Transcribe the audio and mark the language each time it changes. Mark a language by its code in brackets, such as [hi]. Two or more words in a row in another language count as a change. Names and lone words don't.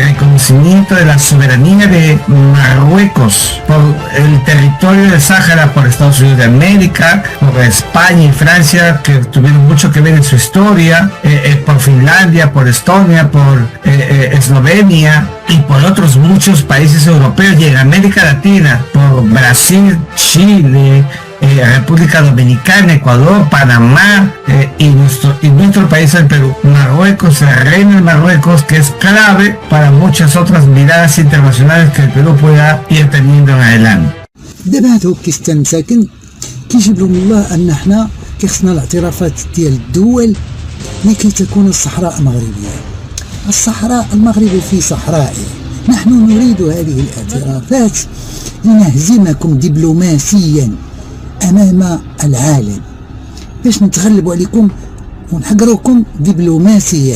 [es] reconocimiento de la soberanía de Marruecos por el territorio del Sáhara, por Estados Unidos de América, por España y Francia, que tuvieron mucho que ver en su historia, por Finlandia, por Estonia, por Eslovenia y por otros muchos países europeos, y en América Latina, por Brasil, Chile, República Dominicana, Ecuador, Panamá y nuestro país, el Perú. Marruecos, el reino de Marruecos, que es clave para muchas otras miradas internacionales que el Perú pueda ir teniendo en adelante. [ar] دابا هادو كيستنساكن كيجيب لهم الله ان احنا كيخصنا الاعترافات ديال الدول لكي تكون الصحراء مغربية. الصحراء المغرب في صحرائه، نحن نريد هذه الاعترافات لنهزمكم دبلوماسيا أمام العالم، باش نتغلبوا عليكم ونحقروكم دبلوماسيا.